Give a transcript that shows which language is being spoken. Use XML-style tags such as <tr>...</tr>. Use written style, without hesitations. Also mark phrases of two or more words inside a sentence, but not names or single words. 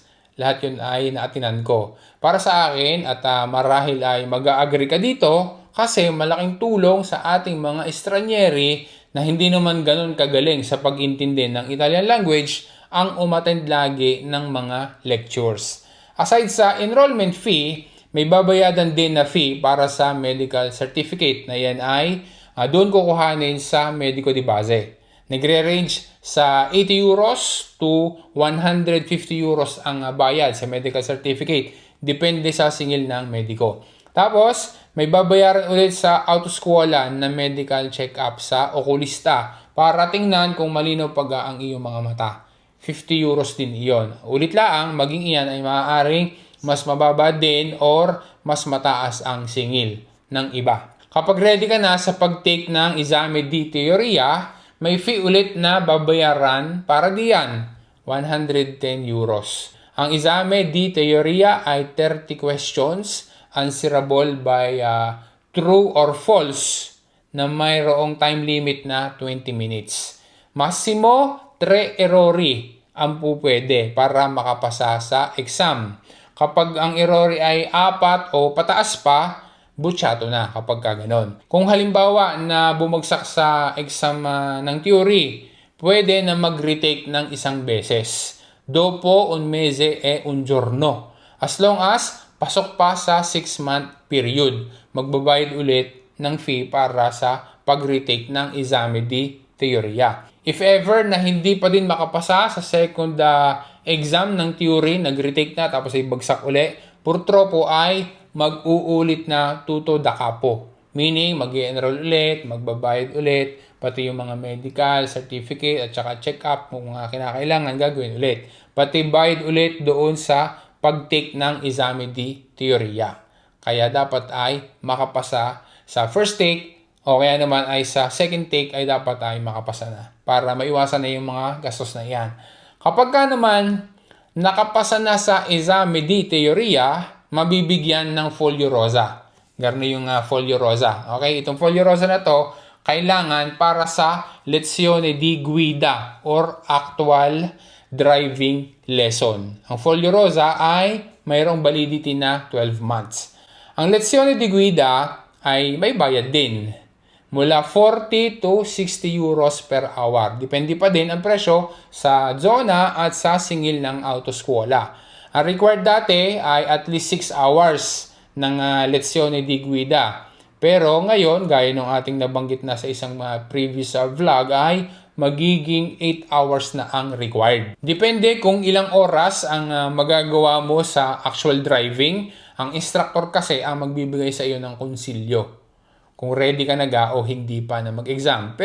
<tl>Lahat yun ay naatinan ko. Para sa akin, at marahil ay mag-agree ka dito, kasi malaking tulong sa ating mga estranyeri na hindi naman ganun kagaling sa pag-intindi ng</tl> <en>Italian language</en> <tl>ang umattend lagi ng mga lectures. Aside sa enrollment fee, may babayadan din na fee para sa</tl> <en>medical certificate</en> <tl>na yan ay doon kukuhanin sa</tl> <it>medico di base.</it> <tl>Nagre-range sa 80 euros to 150 euros ang bayad sa</tl> <en>medical certificate.</en> <tl>Depende sa singil ng mediko. Tapos, may babayaran ulit sa autoskwela na</tl> <en>medical check-up</en> <tl>sa okulista para tingnan kung malinaw pa ang iyong mga mata. 50 euros din iyon. Ulit lang, maging iyan ay maaaring mas mababa din or mas mataas ang singil ng iba. Kapag ready ka na sa pag-take ng</tl> <it>Esame di Teoria,</it> <tl>may fee ulit na babayaran para diyan, 110 euros. Ang</tl> <it>Esame di Teoria</it> <tl>ay</tl> <en>30 questions answerable by true or false</en> <tl>na mayroong</tl> <en>time limit</en> <tl>na</tl> <en>20 minutes.</en> <it>Massimo 3 errori</it> <tl>ang pupwede para makapasa sa exam. Kapag ang errori ay 4 o pataas pa, butsato na kapag kaganon. Kung halimbawa na bumagsak sa exam ng theory, pwede na mag-retake ng isang beses.</tl> <it>Dopo un mese e un giorno.</it> <en>As long as</en> <tl>pasok pa sa</tl> <en>6-month period,</en> <tl>magbabayad ulit ng fee para sa pag-retake ng</tl> <it>Esame di Teoria.</it> <en>If ever</en> <tl>na hindi pa din makapasa sa</tl> <en>second exam</en> <tl>ng theory, nag-retake na tapos ay bagsak uli, purtroppo ay mag-uulit na</tl> <it>tutto da capo.</it> <tl>Meaning, mag-i-enroll ulit, magbabayad ulit, pati yung mga</tl> <en>medical certificate</en> <tl>at saka check-up kung mga kinakailangan gagawin ulit. Pati bayad ulit doon sa pag-take ng</tl> <it>Esame di Teoria.</it> <tl>Kaya dapat ay makapasa sa</tl> <en>first take</en> <tl>o kaya naman ay sa</tl> <en>second take</en> <tl>ay dapat ay makapasa na para maiwasan na yung mga gastos na iyan. Kapag ka naman nakapasa na sa</tl> <it>Esame di Teoria,</it> <tl>mabibigyan ng Folio Rosa. Garno yung Folio Rosa. Okay, itong Folio Rosa na to, kailangan para sa</tl> <it>lezione di guida</it> <tl>or</tl> <en>actual driving lesson.</en> <tl>Ang Folio Rosa ay mayroong validity na 12 months. Ang</tl> <it>lezione di guida</it> <tl>ay may bayad din. Mula 40 to 60 euros</tl> <en>per hour.</en> <tl>Depende pa din ang presyo sa zona at sa singil ng autoskuola. Ang required dati ay</tl> <en>at least</en> <tl>6 hours ng</tl> <it>lezione di guida.</it> <tl>Pero ngayon, gaya ng ating nabanggit na sa isang</tl> <en>previous vlog,</en> <tl>ay magiging 8 hours na ang required. Depende kung ilang oras ang magagawa mo sa</tl> <en>actual driving.</en> <tl>Ang instructor kasi ang magbibigay sa iyo ng konsilyo kung ready ka na o hindi pa na mag-exam.</tl>